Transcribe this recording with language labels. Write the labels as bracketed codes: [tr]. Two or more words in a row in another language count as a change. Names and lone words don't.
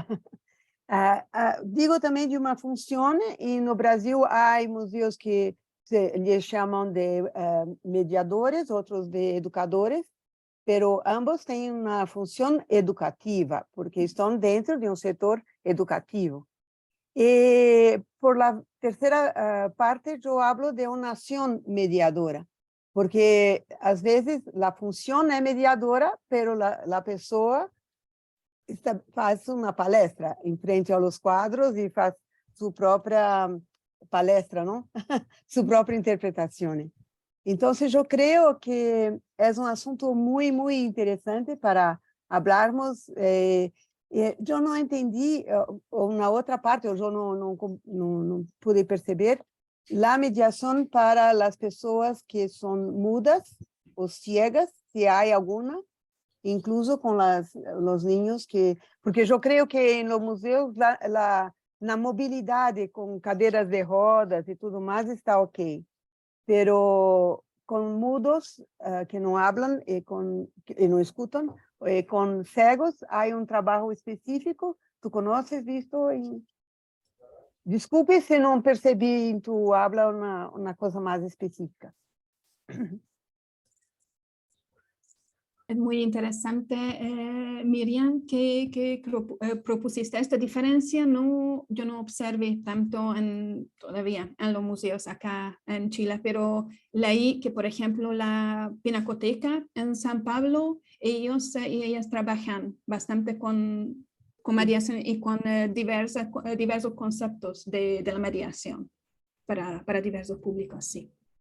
[es] Digo también de una función, en el Brasil hay museos que les llaman de mediadores, otros de educadores, pero ambos tienen una función educativa, porque están dentro de un sector educativo. Por la tercera parte, yo hablo de una acción mediadora, porque a veces la función es mediadora, pero la persona [pt] faz uma palestra em frente aos quadros e faz sua própria palestra, não? Sua própria interpretação. Então, eu creio que é um assunto muito, muito interessante para falarmos. Eu não entendi, ou na outra parte, eu não pude perceber, a mediação para as pessoas que são mudas ou ciegas, se há alguma, [es] incluso con los niños, porque yo creo que en los museos la movilidad con caderas de rodas y todo más está ok, pero con mudos que no hablan y no escuchan, con ciegos hay un trabajo específico. ¿Tú conoces esto [pt] Desculpe se não percebi em [es] tu habla [pt] uma coisa mais específica. [es] Es muy interesante, Miriam, que propusiste esta diferencia. No, yo no observé tanto todavía en los museos acá en Chile, pero leí que, por ejemplo, la Pinacoteca en San Pablo, ellos y ellas trabajan bastante con mediación y con diversos conceptos de la mediación para diversos públicos, sí.